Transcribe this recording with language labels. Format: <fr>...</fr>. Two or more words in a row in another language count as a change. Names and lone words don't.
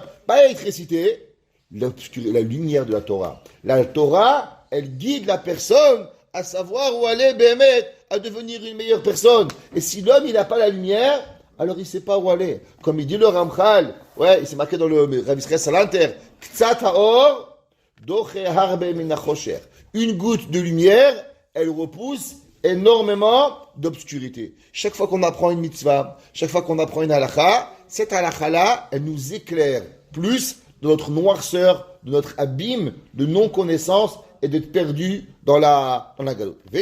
<fr>Pas l'électricité, la lumière de la Torah. La Torah, elle guide la personne à savoir où aller, Béhémet, à devenir une meilleure personne. Et si l'homme, il n'a pas la lumière, alors il ne sait pas où aller. Comme il dit le Ramchal, ouais, il s'est marqué dans le Rav Israël Salanter,</fr> <he>קצת האור דוחה הרבה מן החושך.</he> <fr>Une goutte de lumière, elle repousse énormément d'obscurité. Chaque fois qu'on apprend une mitzvah, chaque fois qu'on apprend une halakha, cette halakha-là, elle nous éclaire plus de notre noirceur, de notre abîme, de non-connaissance et d'être perdu dans la galoute.</fr>